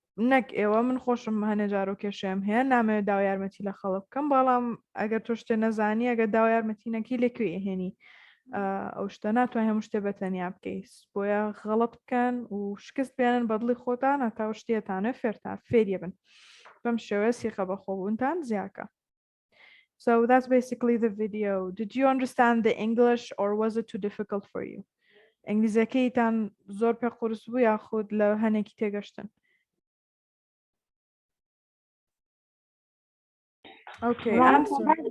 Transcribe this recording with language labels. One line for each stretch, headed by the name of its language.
Central Kurdish: نەک ئێوە من خۆشم هەنێ جارۆ کێشەم هەیە، نامەوێت داوا یارمەتی لە خەڵک بکەم، بەڵام ئەگەر تۆ شتێ نەزانی، ئەگەر داوا یارمەتی نەکەی لەکوێ ئەهێنی؟ ئەو شتە ناتوانێت هەموو شتێ بەتەنیا بکەیت. بۆیە غەڵەت بکەن و شکست بێنن بەدڵی خۆتان هەتا شتێتانە فێریە بن. بەم شێوەیە سیقە بەخۆبوونتان زیاکە.
English: So that's basically the video. Did you understand the English or was it too difficult for you?
Central Kurdish: ئینگلیزیەکەیتان زۆر پێ قورس بوو یاخود لە هەنێکی تێگەشتن؟
English: Okay, answer.